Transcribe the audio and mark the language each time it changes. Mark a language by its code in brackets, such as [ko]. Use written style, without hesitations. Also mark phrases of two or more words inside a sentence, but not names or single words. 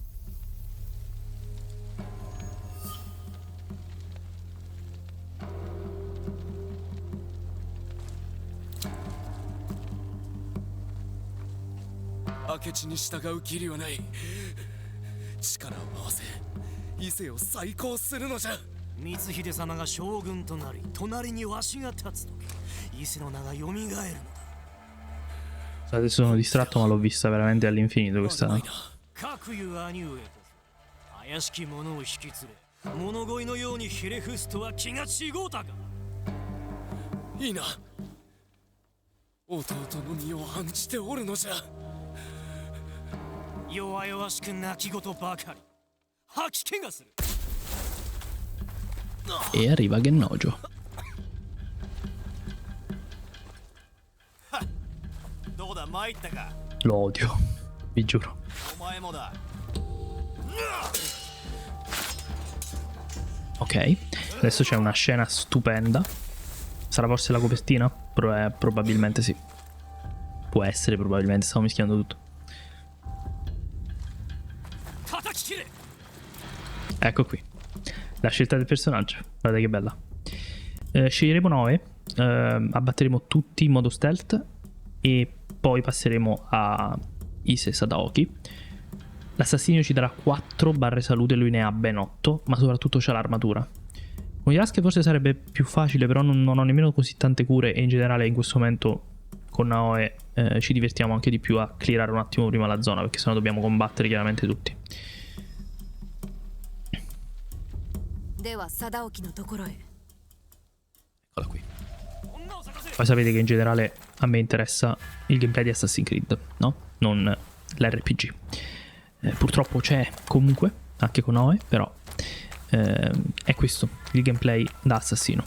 [ja] 明智に従う義理はない。力を合わせ伊勢を再興するのじゃ。光秀様が将軍となり、隣にわしが立つとき、伊勢の名が蘇るのだ。 [it] Adesso sono distratto, ma l'ho vista veramente all'infinito questa. [ja] 各いう兄上こそ怪しき者を引き連れ、物乞いのようにひれ伏すとは気が違うたか。いいな。弟の身を案じておるのじゃ。弱々しく泣き言ばかり。吐き気がする。 [it] E arriva Gennojo. [ja] だ参ったか [it] Lo odio, vi giuro. [ja] お前もだ [it] Ok, adesso c'è una scena stupenda. Sarà forse la copertina? Probabilmente sì. Può essere, probabilmente, stavo mischiando tutto. [ja] 叩き切れ [it] Ecco qui. La scelta del personaggio. Guardate che bella. Sceglieremo 9. Abbatteremo tutti in modo stealth. E poi passeremo a Ise Sadaoki. L'assassino ci darà 4 barre salute. Lui ne ha ben 8. Ma soprattutto c'ha l'armatura. Con Yasuke forse sarebbe più facile. Però non ho nemmeno così tante cure. E in generale in questo momento con Naoe ci divertiamo anche di più a clearare un attimo prima la zona. Perché sennò dobbiamo combattere chiaramente tutti. [ja] では貞興のところへ [it] Eccola qui. Poi sapete che in generale a me interessa il gameplay di Assassin's Creed, no? Non l'RPG. Purtroppo c'è comunque, anche con Naoe, però è questo, il gameplay da assassino.